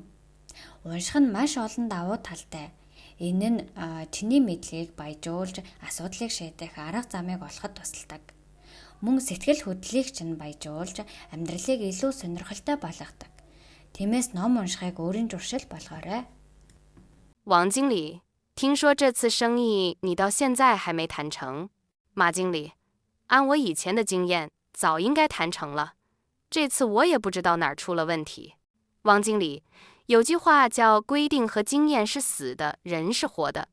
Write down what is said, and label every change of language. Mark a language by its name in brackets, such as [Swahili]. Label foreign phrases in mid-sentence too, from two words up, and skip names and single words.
[Mongolian] Унших нь маш олон давуу талтай. Энэ нь чиний мэдлэгийг баяжуулж асуудлыг шийдэх арга замыг олоход тусалдаг. Мөн сэтгэл хөдлөлийг чинь баяжуулж амьдралыг илүү сонирхолтой болгодог. Тиймээс ном уншихыг өөрийн зуршил болгоорой. [Chinese] 王经理，听说这次生意你到现在还没谈成。马经理，按我以前的经验，早应该谈成了。这次我也不知道哪儿出了问题。王经理，有句话叫“规定和经验是死的，人是活的”。